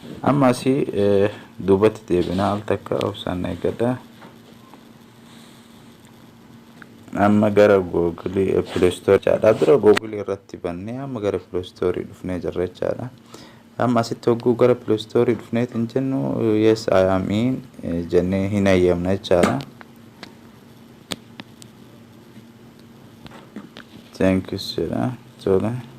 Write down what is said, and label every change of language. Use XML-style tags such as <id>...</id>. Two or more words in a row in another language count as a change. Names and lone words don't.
<om>Amma asii duubatti deebinaa al takka obsaan eeggadha. amma gara Google Play Store chaadha dura Google irratti bannee amma gara Play Store dhufnee jirra jechaadha. Amma asitti hogguu gara Play Store dhufneetiin jennu</om> <en>yes I am in</en> <om>jennee hin ayyamna jechaadha.</om> <en>Thank you sir.</en> <om>Tole.</om>